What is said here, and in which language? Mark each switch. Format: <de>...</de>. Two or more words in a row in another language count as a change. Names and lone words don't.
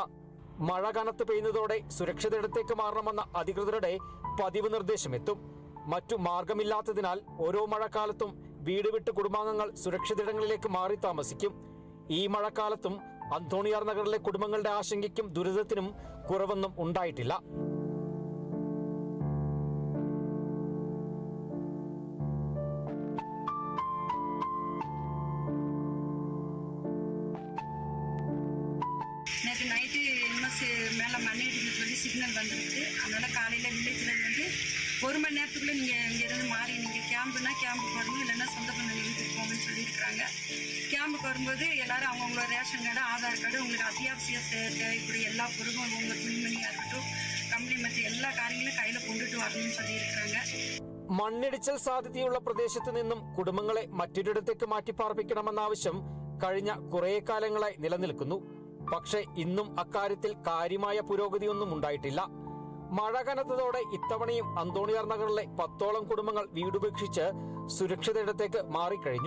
<ml>മഴ കനത്ത് പെയ്യുന്നതോടെ സുരക്ഷിതയിടത്തേക്ക് മാറണമെന്ന അധികൃതരുടെ പതിവ് നിർദ്ദേശമെത്തും. മറ്റു മാർഗമില്ലാത്തതിനാൽ ഓരോ മഴക്കാലത്തും വീട് വിട്ട് കുടുംബാംഗങ്ങൾ സുരക്ഷിതയിടങ്ങളിലേക്ക് മാറി താമസിക്കും. ഈ മഴക്കാലത്തും അന്തോണിയാർ നഗറിലെ കുടുംബങ്ങളുടെ ആശങ്കയ്ക്കും ദുരിതത്തിനും കുറവൊന്നും ഉണ്ടായിട്ടില്ല.</ml> <ta>நேற்று நைட்டு மேலே மண்ணிடின்னு சொல்லி சிக்னல் வந்துருச்சு. அதனால் காலையில் வில்லேஜில் 1 மணி நேரத்துக்குள்ளே நீங்கள் இங்கேருந்து மாறி நீங்கள் கேம்புனா கேம்புக்கு வரணும், இல்லைன்னா சொந்த பண்ண வீட்டுக்கு போகணும்னு சொல்லியிருக்கிறாங்க. கேம்புக்கு வரும்போது எல்லாரும் அவங்களோட ரேஷன் கார்டு, ஆதார் கார்டு, உங்களுக்கு அத்தியாவசிய தேவைப்படும் எல்லா பொருளும் உங்கள் துணிமணியாக இருக்கட்டும், கம்பெனி மற்ற எல்லா</ta> <ml>കാര്യങ്ങളും കയ്യിൽ കൊണ്ടിട്ട്</ml> <ta>வரணும்னு சொல்லியிருக்கிறாங்க.</ta> <ml>മണ്ണിടിച്ചിൽ സാധ്യതയുള്ള പ്രദേശത്ത് നിന്നും കുടുംബങ്ങളെ മറ്റൊരിടത്തേക്ക് മാറ്റിപ്പാർപ്പിക്കണമെന്ന ആവശ്യം കഴിഞ്ഞ കുറേ കാലങ്ങളായി നിലനിൽക്കുന്നു. പക്ഷേ ഇന്നും അക്കാര്യത്തിൽ കാര്യമായ പുരോഗതിയൊന്നും ഉണ്ടായിട്ടില്ല. മഴ കനത്തതോടെ ഇത്തവണയും അന്തോണിയാർ നഗറിലെ 10ഓളം കുടുംബങ്ങൾ വീടുപേക്ഷിച്ച് സുരക്ഷിത ഇടത്തേക്ക് മാറിക്കഴിഞ്ഞു.</ml>